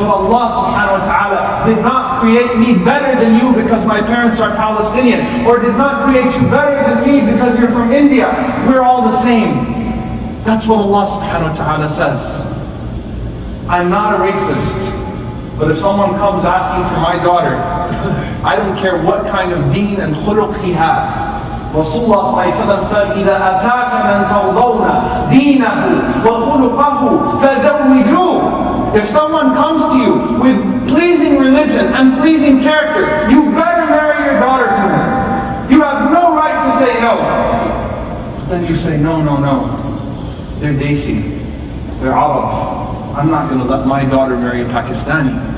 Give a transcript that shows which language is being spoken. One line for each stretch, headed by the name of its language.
English: But Allah subhanahu wa ta'ala did not create me better than you because my parents are Palestinian, or did not create you better than me because you're from India. We're all the same. That's what Allah subhanahu wa ta'ala says. I'm not a racist. But if someone comes asking for my daughter, I don't care what kind of deen and khuluq he has. Rasulullah said,
Arabic: إِذَا أَتَاكَ مَنْ تَرْضَوْنَ دِينَهُ وَخُلُقَهُ فَزَوِّجُوهُ.
English: If someone comes to you with pleasing religion and pleasing character, you better marry your daughter to him. You have no right to say no. But then you say, no. They're Desi. They're Arab. I'm not going to let my daughter marry a Pakistani.